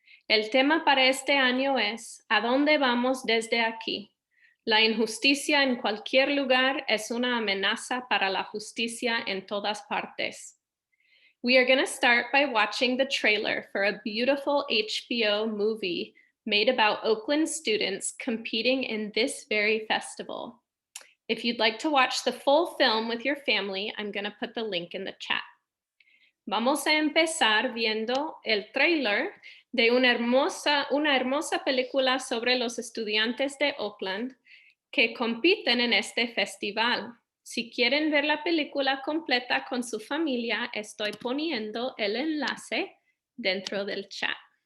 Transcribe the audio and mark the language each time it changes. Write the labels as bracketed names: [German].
[Spanish] El tema para este año es, ¿a dónde vamos desde aquí? La injusticia en cualquier lugar es una amenaza para la justicia en todas partes. [English] We are going to start by watching the trailer for a beautiful HBO movie made about Oakland students competing in this very festival. If you'd like to watch the full film with your family, I'm going to put the link in the chat. [Spanish] Vamos a empezar viendo el trailer de una hermosa película sobre los estudiantes de Oakland que compiten en este festival. Si quieren ver la película completa con su familia, estoy poniendo el enlace dentro del chat.